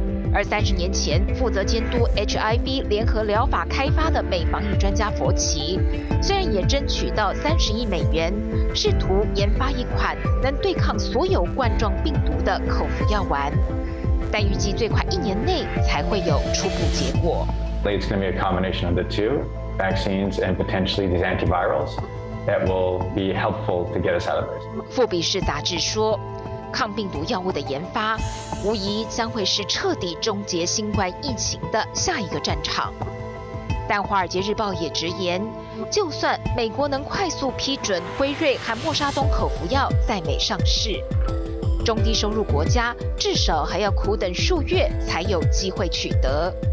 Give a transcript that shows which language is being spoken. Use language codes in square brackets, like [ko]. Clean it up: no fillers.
[zh] 而30年前负责监督 HIV 联合疗法开发的美防疫专家佛奇，虽然也争取到30亿美元，试图研发一款能对抗所有冠状病毒的口服药丸，但预计最快1年内才会有初步结果。 [en] It's going to be a combination of the two, vaccines and potentially these antivirals, that will be helpful to get us out of this. [zh] 富比士杂志说，抗病毒药物的研发无疑将会是彻底终结新冠疫情的下一个战场。但《华尔街日报》也直言，就算美国能快速批准辉瑞和默沙东口服药在美上市，中低收入国家至少还要苦等数月才有机会取得。